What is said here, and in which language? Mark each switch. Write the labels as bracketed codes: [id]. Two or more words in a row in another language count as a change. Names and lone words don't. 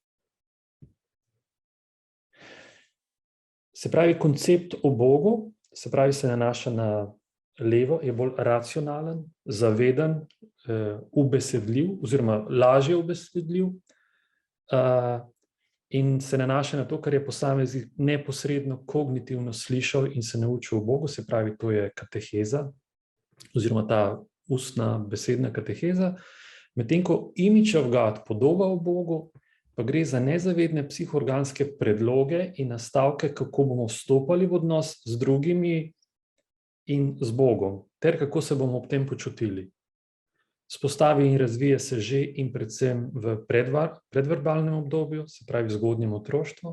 [sl] Se pravi, koncept o Bogu, se pravi, se nanaša na levo, je bolj racionalen, zaveden, ubesedljiv oziroma lažje ubesedljiv in se nanaša na to, kar je posameznik neposredno kognitivno slišal in se naučil o Bogu, se pravi, to je kateheza oziroma ta ustna besedna kateheza, medtem ko [en] image of God, [sl] podoba o Bogu, pa gre za nezavedne psihoorganske predloge in nastavke, kako bomo vstopali v odnos z drugimi in z Bogom, ter kako se bomo ob tem počutili. Vzpostavi in razvije se že in predvsem v predverbalnem obdobju, se pravi v zgodnjem otroštvu.